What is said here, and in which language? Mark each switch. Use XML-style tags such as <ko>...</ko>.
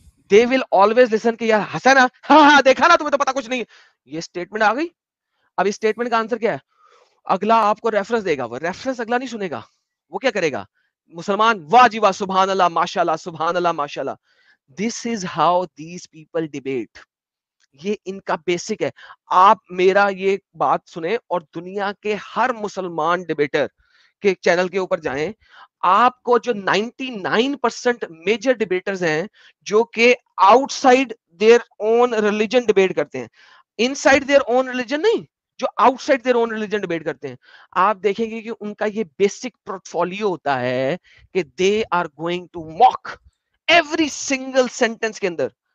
<en>They will always listen</en> <ur>کہ یار ہنسا نا, ہاں ہاں دیکھا نا, تمہیں تو پتا کچھ نہیں ہے. یہ اسٹیٹمنٹ آ گئی. اب اس اسٹیٹمنٹ کا آنسر کیا ہے؟ اگلا آپ کو ریفرنس دے گا, وہ ریفرنس اگلا نہیں سنے گا, وہ کیا کرے گا؟ مسلمان واہ جی واہ, سبحان اللہ ماشاء اللہ, سبحان اللہ ماشاء اللہ.</ur> <en>This is how these people debate.</en> <ur>یہ ان کا بیسک ہے. آپ میرا یہ بات سنیں اور دنیا کے ہر مسلمان ڈیبیٹر کے چینل کے اوپر جائیں, آپ کو جو 99% میجر ڈیبیٹرز ہیں جو کہ</ur> <en>outside their own religion</en> <ur>debate کرتے ہیں,</ur> <en>inside their own religion</en> <ur>نہیں, جو out side their own religion debate کرتے ہیں, آپ دیکھیں گے کہ ان کا یہ بیسک پورٹ فولیو ہوتا ہے کہ</ur> <en>they are going to mock every single sentence</en> <ur>کے اندر.</ur>